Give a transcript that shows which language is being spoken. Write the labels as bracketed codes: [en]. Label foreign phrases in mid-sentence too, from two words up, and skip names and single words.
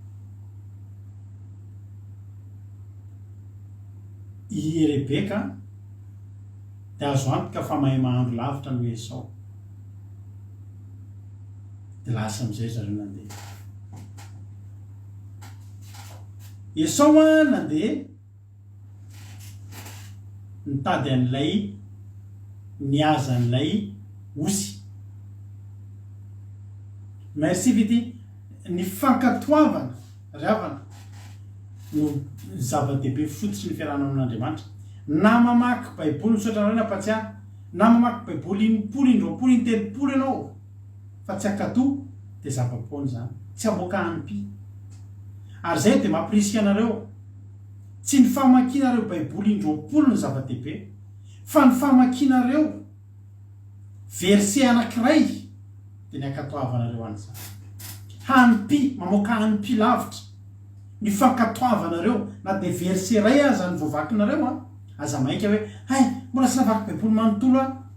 [mg] i Rebeka de azo antoka fa mahay mahandro lavitra no Esau de lasa am'izay zareo nandeha Esau a nandeha nitady an'ilay niaza an'ilay osy merci vity ny fankatoavana ravana no zava-dehibe fototsy ny fiarahana amin'Andriamanitra na mamaky baiboly misaotra nareo napatsiahy na mamaky baiboly in-polo in-roapolo in-telopolo ianao fa tsy akato de zava-poana zany tsy aboaka anim-py ary zay de mampirisika anareo tsy ny famakianareo baiboly in-roapolo ny zava-dehibe fa ny famakianareo verset anakiray de ny akatoavanareo an'izany hanim-py mamoaka hanim-py lavitra ny fankatoavanareo na de verset ray aza ny voavakinareo a aza mainka hoe hay mbola tsy navaky baiboly manontolo a